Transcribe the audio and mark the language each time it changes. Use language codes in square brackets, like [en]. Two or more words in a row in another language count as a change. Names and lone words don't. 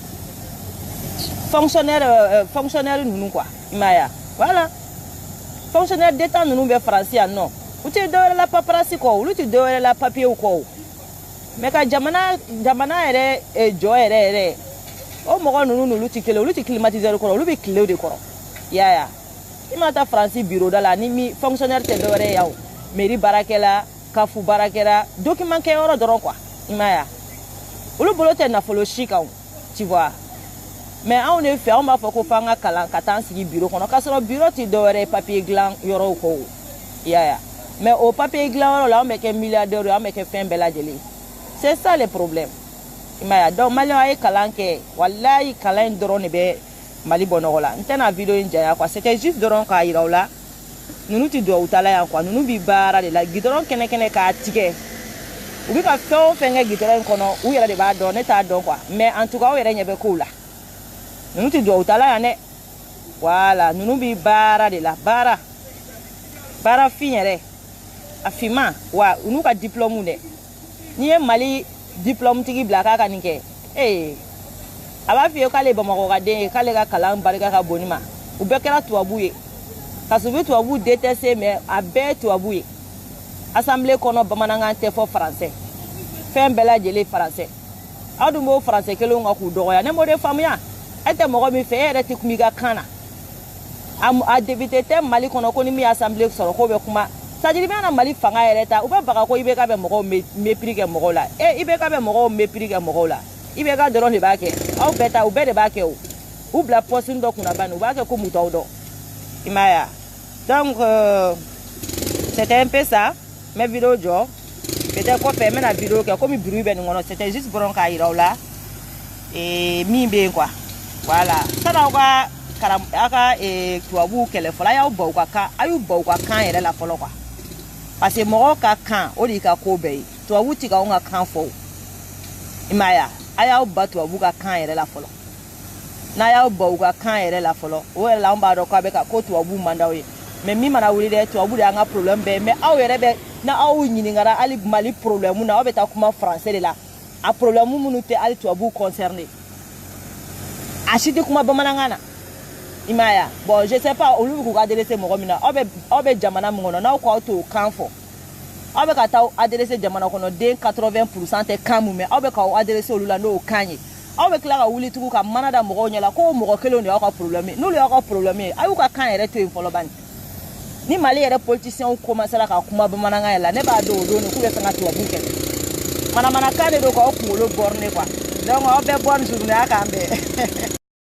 [bm] fonctionnaire ninnu quoi i m'a ye voilà [fr] fonctionnaire d'état [bm] ninnu bɛ faransi yan nɔ u tɛ dɔwɛrɛ la paperasi kɔ olu tɛ dɔwɛrɛ la papiyew kɔ o mais ka jamana yɛrɛ jɔ yɛrɛ o mɔgɔ ninnu n'olu tɛ kelen olu tɛ climatiseur kɔrɔ olu bɛ tile de kɔrɔ i y'a ye i mana taa faransi bureau da la ni fonctionnaire tɛ dɔwɛrɛ ye o mairie baarakɛla kafu baarakɛla document kɛyɔrɔ dɔrɔn quoi i m'a ye olu bolo tɛ nafolo si kan [fr] tu vois mais [bm] anw de fɛ anw b'a fɔ ko f'an ka kalan ka taa an sigi bureau kɔnɔ k'a sɔrɔ bureau tɛ dɔwɛrɛ ye papier dilan yɔrɔw kɔ o i y'a ye mais o papier dilan yɔrɔ la anw bɛ kɛ milliardaire ye anw bɛ kɛ fɛn bɛɛ lajɛlen [fr] c'est ça le problème [bm] i m'a ye donc maliyɛnw a ye kalan kɛ walayi kalan in dɔrɔn de bɛ Mali bɔ nɔgɔ la n tɛna video in janya quoi [fr] c'était juste [bm] dɔrɔn k'a yira u la ninnu tɛ duwawu tala yan quoi ninnu bɛ baara de la gidɔrɔn kɛnɛ k'a tigɛ u bɛ ka fɛn o fɛn kɛ gidɔrɔn in kɔnɔ u yɛrɛ de b'a dɔn ne t'a dɔn quoi [fr] mais en tout cas [bm] aw yɛrɛ ɲɛ bɛ kow la ninnu tɛ duwawu tala yan dɛ voilà ninnu bɛ baara de la baara fin yɛrɛ a finman wa u n'u ka diplôme dɛ n'i ye Mali diplôme tigi bila k'a ka nin kɛ a b'a f'i ye k'ale Bamakɔ ka den ye k'ale ka kalan barika ka bon ni ma u bɛɛ kɛra tubabu ye ka sɔrɔ u bɛ tubabu détester mais a bɛɛ ye tubabu ye assemblée kɔnɔ bamanankan tɛ fɔ français fɛn bɛɛ lajɛlen français aw dun b'o français kelenw kan k'u dɔgɔya ne m'o de faamuya e tɛ mɔgɔ min fɛ e yɛrɛ tɛ kuma i ka kan na a député tɛ Mali kɔnɔ ko ni min ye assemblée sɔrɔ k'o bɛ kuma [fr] c'est-à-dire [bm] i bɛna Mali fanga yɛrɛ ta u bɛ baga ko IBK bɛ mɔgɔw mépris kɛ mɔgɔw la IBK bɛ mɔgɔw mépris kɛ mɔgɔw la IBK dɔrɔn de b'a kɛ aw bɛɛ ta u bɛɛ de b'a kɛ o u bila poste dɔ kunna bani u b'a kɛ ko mutaw dɔn i m'a ye [fr] donc c'était un peu ça mes vidéos [bm] jɔ peut-être kɔfɛ n bɛna vidéo kɛ komi bruit bɛ nin kɔnɔ [fr] c'était juste [bm] dɔrɔn k'a yira u la min bɛ yen [fr] quoi voilà [bm] sani aw ka tubabuw kɛlɛ fɔlɔ a y'aw ba u ka kan a y'u ba u ka kan yɛrɛ la fɔlɔ [fr] quoi parce que [bm] mɔgɔw ka kan o de y'i ka ko bɛɛ ye tubabuw tɛ k'anw ka kan fɔ o i m'a ye a y'aw ba tubabuw ka kan yɛrɛ la fɔlɔ n'a y'aw ba u ka kan yɛrɛ la fɔlɔ o yɛrɛ la an b'a dɔn k'a bɛ ka ko tubabuw man d'aw ye mais min mana wuli dɛ tubabu de y'an ka problème bɛɛ mais aw yɛrɛ bɛ n'aw ɲininkara hali Mali problème na aw bɛ taa kuma français de la a problème minnu tɛ hali tubabuw concerné a si tɛ kuma bamanankan na i m'a ye [fr] bon je sais pas [bm] olu bɛ k'u ka adressé mɔgɔ min na aw bɛ jamana min kɔnɔ n'aw ko aw t'o kan fɔ aw bɛ ka taa adressé jamana kɔnɔden 80% tɛ kan mun mɛn aw bɛ k'aw adressé olu la n'o kan ye aw bɛ tila ka wuli tugun ka mana da mɔgɔw ɲɛla ko mɔgɔ kelenw de y'aw ka problème ye n'olu y'aw ka problème ye a y'u ka kan yɛrɛ to yen fɔlɔ bani ni Mali yɛrɛ [fr] politiciens commencera [bm] ka kuma bamanankan yɛrɛ la ne b'a dɔn o don k'u bɛ fɛ ka tubabu kɛlɛ manamanakan de don k'aw kunkolo [fr] borné quoi donc [bm] aw bɛɛ [fr] bonne journée [bm] a k'an bɛn